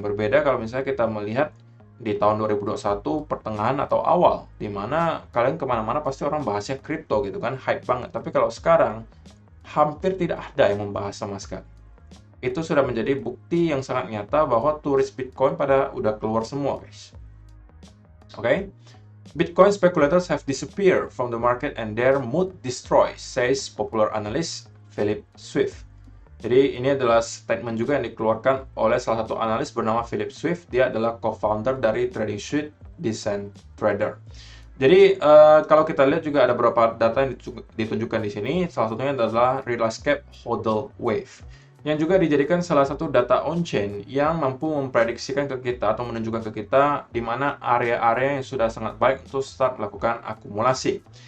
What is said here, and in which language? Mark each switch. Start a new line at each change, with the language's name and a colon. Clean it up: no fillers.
Indonesian: Berbeda kalau misalnya kita melihat di tahun 2021 pertengahan atau awal, di mana kalian kemana-mana pasti orang bahasnya kripto gitu kan, hype banget. Tapi kalau sekarang, hampir tidak ada yang membahas sama sekali. Itu sudah menjadi bukti yang sangat nyata bahwa turis Bitcoin pada udah keluar semua, guys.
English: Okay? Bitcoin speculators have disappeared from the market and their mood destroys, says popular analyst Philip Swift.
Indonesian: Jadi ini adalah statement juga yang dikeluarkan oleh salah satu analis bernama Philip Swift. Dia adalah co-founder dari trading suite Descent Trader. Jadi kalau kita lihat juga ada beberapa data yang ditunjukkan di sini. Salah satunya adalah realized cap hodl wave, yang juga dijadikan salah satu data on-chain yang mampu memprediksikan ke kita atau menunjukkan ke kita di mana area-area yang sudah sangat baik untuk start melakukan akumulasi.